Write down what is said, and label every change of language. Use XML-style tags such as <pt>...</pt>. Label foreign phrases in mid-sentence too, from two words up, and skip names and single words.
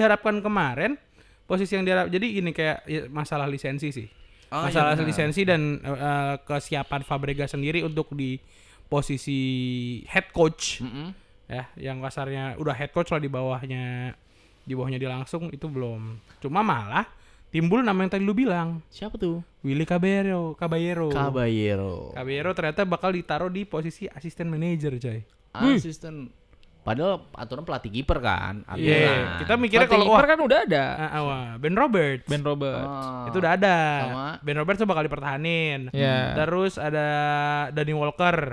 <id>posisi yang diharapkan kemarin, jadi ini kayak ya, masalah lisensi sih. Oh, iya Masalah benar. lisensi dan kesiapan Fabregas sendiri untuk di posisi</id> <en>head coach.</en> <id>Mm-mm. Ya, yang kasarnya udah</id> <en>head coach</en> <id>lah di bawahnya dia langsung itu belum. Cuma malah timbul nama yang tadi lu bilang, Siapa tuh? Willy Caballero. Caballero. Ternyata bakal ditaruh di posisi asisten manajer, coy. Asisten. Padahal aturan pelatih kiper kan. Iya, kita mikirnya Pelatih kalau wah, kiper kan udah ada. Ben Roberts. Ben Robert. Itu udah ada. Sama? Ben Roberts tuh bakal dipertahanin. Ya. Terus ada Danny Walker.</id>